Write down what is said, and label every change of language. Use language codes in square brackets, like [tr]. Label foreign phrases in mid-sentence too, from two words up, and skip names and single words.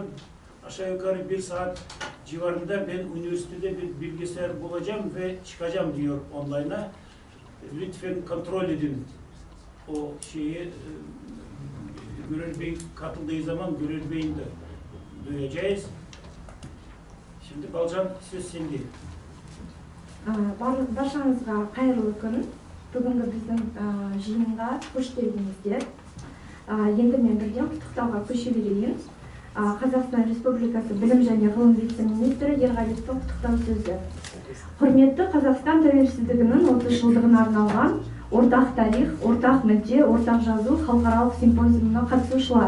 [tr] Aşağı yukarı 1 saat civarında ben üniversitede bir bilgisayar bulacağım ve çıkacağım diyor online'a. Lütfen kontrol edin o şeyi. Gürel Bey katıldığı zaman Gürel Bey'in de duyacağız. Şimdi Balcan söz sende. [kk] Barşаңызға қайырлы күн. Бүгінгі біздің жиынға қош келдіңіздер. Енді мен бірден құттықтауға көше берейін. Қазақстан Республикасы Білім және Ғылым вице-министрі Ерғалиевтің құттықтау сөзі. Құрметті Қазақстан тәуелсіздігінің 30 жылдығына арналған ортақ тарих, ортақ мүдде, ортақ жазу халықаралық симпозиумына қатысушылар.